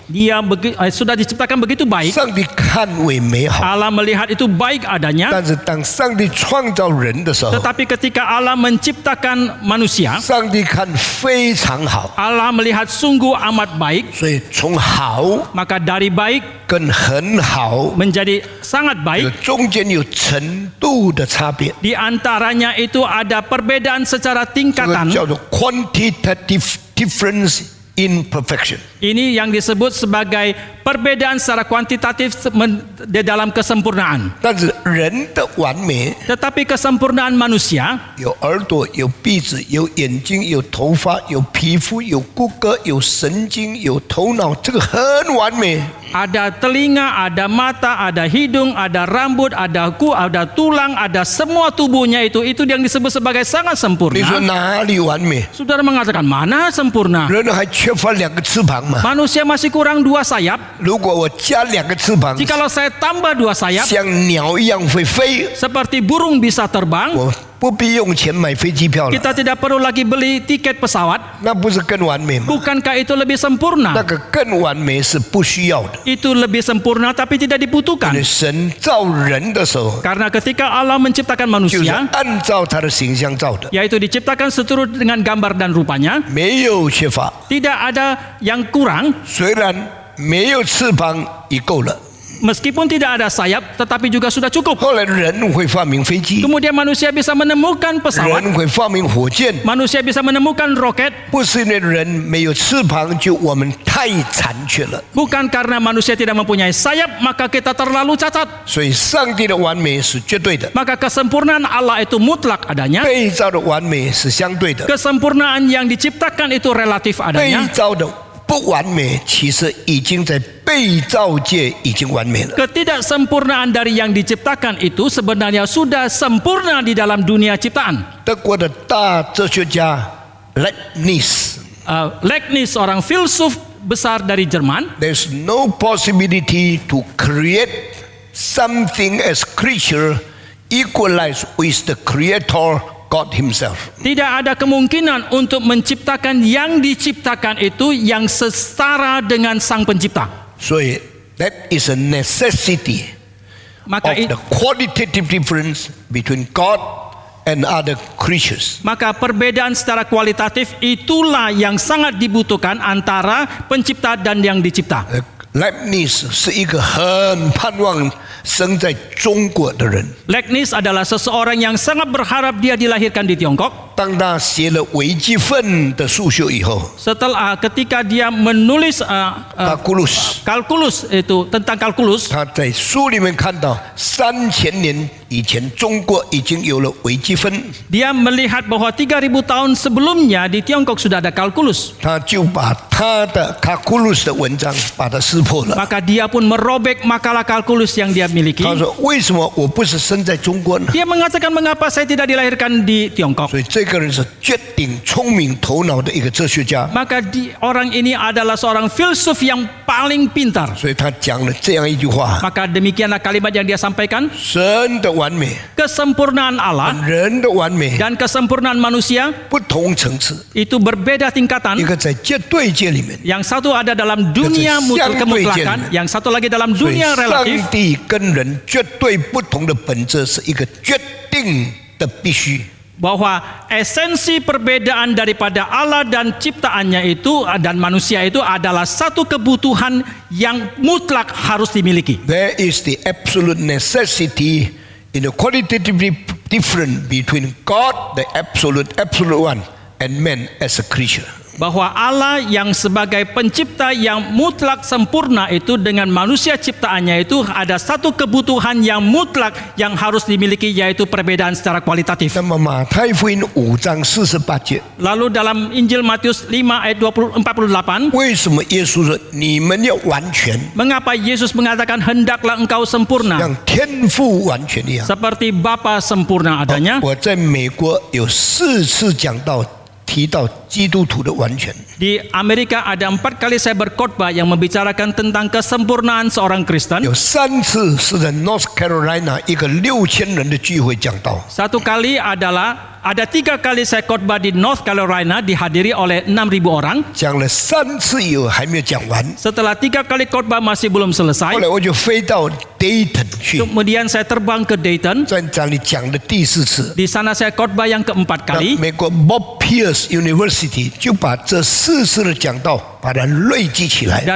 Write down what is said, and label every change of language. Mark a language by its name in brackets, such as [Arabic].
[Indonesian] Dia sudah diciptakan begitu baik. [Chinese] 上帝看为美好。 [Indonesian] Allah melihat itu baik adanya. [Chinese] 但是当上帝创造人的时候， [Indonesian] Tetapi ketika Allah menciptakan manusia, [Chinese] 上帝看非常好， [Indonesian] Allah melihat sungguh amat baik. [Chinese] 所以从好 [Indonesian] Maka dari baik [Chinese] 跟很好 [Indonesian] menjadi sangat baik. [Chinese] 个中间有程度的差别， [Indonesian] Di antaranya itu ada perbedaan secara [Chinese] 这个 [Indonesian] tingkatan. [Chinese] 叫做 [English] quantitative difference in perfection。 [Indonesian] Ini yang disebut sebagai perbedaan secara kuantitatif di dalam kesempurnaan. [Chinese] 但是人的完美， [Indonesian] Tetapi kesempurnaan manusia [Chinese] 有耳朵，有鼻子，有眼睛，有头发，有皮肤，有骨骼，有神经，有头脑，这个很完美。 [Indonesian] ada telinga, ada mata, ada hidung, ada rambut, ada tulang, ada semua tubuhnya itu yang disebut sebagai sangat [Chinese] 你说 [Indonesian] sempurna. [Chinese] 哪里完美？ [Indonesian] Saudara mengatakan mana sempurna? [Chinese] 人还缺乏两个翅膀嘛？ [Indonesian] Manusia masih kurang 2 sayap. [Chinese] 如果我加两个翅膀， [Indonesian] Jikalau saya tambah 2 sayap, [Chinese] 像鸟一样会飞， [Indonesian] seperti burung bisa terbang, [Chinese] 我不必用钱买飞机票了， [Indonesian] kita tidak perlu lagi beli tiket pesawat. [Chinese] 那不是更完美吗？ [Indonesian] Bukankah itu lebih sempurna? [Chinese] 个更完美是不需要的。 [Indonesian] Itu lebih sempurna tapi tidak [Chinese] 因 [Indonesian] dibutuhkan. [Chinese] 为神造人的时候， [Indonesian] Karena ketika Allah menciptakan [Chinese] 就是 [Indonesian] manusia, [Chinese] 按照他的形象造的， [Indonesian] yaitu diciptakan seturut dengan gambar dan rupanya, [Chinese] 没有缺乏。 [Indonesian] tidak ada yang kurang. [Chinese] 虽然没有翅膀也够了。 [Indonesian] Meskipun tidak ada sayap, tetapi juga sudah cukup. [Chinese] 后来人会发明飞机， [Indonesian] Kemudian manusia bisa menemukan pesawat, [Chinese] 人会发明火箭， [Indonesian] manusia bisa menemukan roket, [Chinese] 不是因为人没有翅膀就我们太残缺了。 [Indonesian] bukan karena manusia tidak mempunyai sayap maka kita terlalu cacat. [Chinese] 所以上帝的完美是绝对的， [Indonesian] Maka kesempurnaan Allah itu mutlak adanya, [Chinese] 被造的完美是相对的， [Indonesian] kesempurnaan yang diciptakan itu relatif [Chinese] 被 [Indonesian] adanya. [Chinese] 造的不完美其实已经在被造界已经完美了。 [Indonesian] Ketidaksempurnaan dari yang diciptakan itu sebenarnya sudah sempurna di dalam dunia ciptaan. [Chinese] 德国的大哲学家 Leibniz [Indonesian] Leibniz, orang filsuf besar dari Jerman, [English] There's no possibility to create something as creature equalized with the creator God himself. [Indonesian] tidak ada kemungkinan untuk menciptakan yang diciptakan itu yang setara dengan sang pencipta. [Chinese] 所以 [English] that is a necessity [Indonesian] Maka [English] of the qualitative difference between God and other creatures. [Indonesian] Maka perbedaan secara kualitatif itulah yang sangat dibutuhkan antara pencipta dan yang dicipta. [Chinese] Leibniz 是一个很盼望生在中国的人。 [Indonesian] Leibniz adalah seseorang yang sangat berharap dia dilahirkan di Tiongkok. [Chinese] 当他写了微积分的数学以后， [Indonesian] Setelah ketika dia menulis kalkulus itu tentang kalkulus, [Chinese] 他在书里面看到3000年以前中国已经有了微积分， [Indonesian] dia melihat bahwa 3000 tahun sebelumnya di Tiongkok sudah ada kalkulus. [Chinese] 他就把他的 calculus 的文章把它撕破了。 [Indonesian] Maka dia pun merobek makalah kalkulus yang dia miliki. [Chinese] 他说：“为什么我不是生在中国呢 [Indonesian] Dia mengatakan mengapa saya tidak dilahirkan di？” Tiongkok. [Chinese] 所以这个人是绝顶聪明头脑的一个哲学家， [Indonesian] Maka orang ini adalah seorang filsuf yang paling pintar. [Chinese] 所以他讲了这样一句话： [Indonesian] Maka demikianlah kalimat yang dia sampaikan. [Chinese] 神的完美、 [Indonesian] Kesempurnaan Allah [Chinese] 人的完美 [Indonesian] dan kesempurnaan manusia [Chinese] 不同层次， [Indonesian] itu berbeda [Chinese] 一 [Indonesian] tingkatan. [Chinese] 个在绝对界里面， [Indonesian] Yang satu ada dalam dunia kemutlakan, yang satu lagi dalam [Chinese] 所以 [Indonesian] dunia [Chinese] 上 [Indonesian] relatif. [Chinese] 帝跟人绝对不同的本质是一个决定的必须。 [Indonesian] Bahwa esensi perbedaan daripada Allah dan ciptaannya itu dan manusia itu adalah satu kebutuhan yang mutlak harus dimiliki. [English] There is the absolute necessity in the qualitative difference between God, the absolute one, and man as a creature. [Indonesian] Bahwa Allah yang sebagai pencipta yang mutlak sempurna itu dengan manusia ciptaannya itu ada satu kebutuhan yang mutlak yang harus dimiliki, yaitu perbedaan secara kualitatif. [Chinese] 那么马太福音5章48节， [Indonesian] Lalu dalam Injil Matius 5 ayat 48, [Chinese] 为什么耶稣说你们要完全， [Indonesian] mengapa Yesus mengatakan hendaklah engkau sempurna [Chinese] 像天父完全一样？ [Indonesian] seperti Bapa sempurna adanya. [Chinese] 我在美国有4次讲到提到基督徒的完全。 [Indonesian] Di Amerika ada 4 kali saya berkhotbah yang membicarakan tentang kesempurnaan seorang Kristen. [Chinese] 有3次是在 North Carolina 一个6000人的聚会讲道， [Indonesian] Satu kali adalah ada 3 kali saya khotbah di North Carolina dihadiri oleh 6.000 orang. [Chinese] 讲了3次以后还没有讲完， [Indonesian] Setelah 3 kali khotbah masih belum [Chinese] 后 [Indonesian] selesai. [Chinese] 来我就飞到 Dayton 去， [Indonesian] Kemudian saya terbang ke Dayton. [Chinese] 在那里讲的第4次。 [Indonesian] Di sana saya khotbah yang keempat [Chinese] 那 [Indonesian] kali. [Chinese] 美国 Bob Pierce University 就把这4次的讲道把它累积起来。